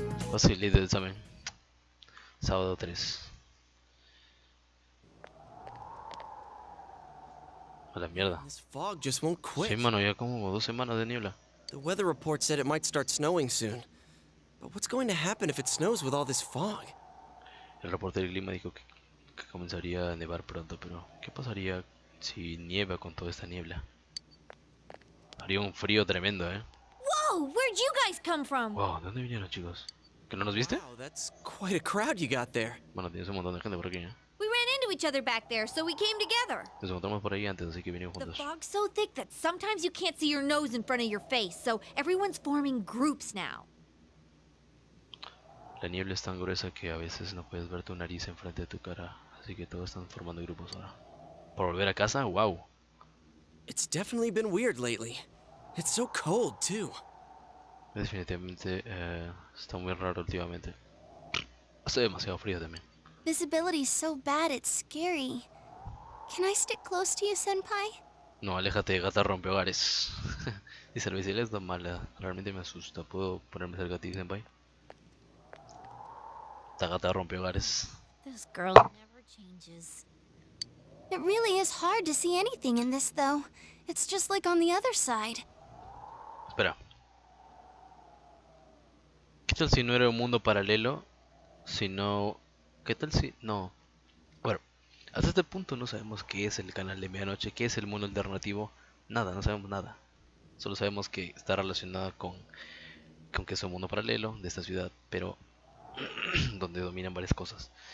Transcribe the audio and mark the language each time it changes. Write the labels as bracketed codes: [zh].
[es] Fácil, líder del examen. Sábado 3. A la mierda. [en] This fog just won't quit. [es] Sí, mano, ya como 2 semanas de niebla. [en] The weather report said it might start snowing soon. But what's going to happen if it snows with all this fog? [es] El reporte del clima dijo que comenzaría a nevar pronto, pero ¿qué pasaría si nieva con toda esta niebla? Haría un frío tremendo, ¿eh? [en] Whoa, where'd you guys come from? [es] Wow, ¿de dónde vinieron, chicos? ¿Que no nos viste? [en] Wow, that's quite a crowd you got there. [es] Bueno, tienes un montón de gente por aquí, ¿eh? [en] We ran into each other back there, so we came together. [es] Nos encontramos por ahí antes, así que vinimos [en] The [es] juntos. [en] fog's so thick that sometimes you can't see your nose in front of your face, so everyone's forming groups now. [es] La niebla es tan gruesa que a veces no puedes ver tu nariz enfrente de tu cara, así que todos están formando grupos ahora. ¿Por volver a casa? ¡Wow! [en] It's definitely been weird lately. It's so cold, too. [es] Definitivamente está muy raro últimamente. Hace demasiado frío también. [en] Visibility's so bad it's scary. Can I stick close to you, Senpai? [es] No, aléjate, gata rompehogares. Dice, el visible es tan mala, realmente me asusta. ¿Puedo ponerme cerca de ti, senpai? Esta gata rompehogares. [en] This girl never changes. It really is hard to see anything in this, though. It's just like on the other side. [es] Espera. ¿Qué tal si no era un mundo paralelo? Sino... ¿Qué tal si...? No. Bueno, hasta este punto no sabemos qué es el canal de medianoche, qué es el mundo alternativo. Nada, no sabemos nada. Solo sabemos que está relacionada con que es un mundo paralelo de esta ciudad, pero donde dominan varias cosas.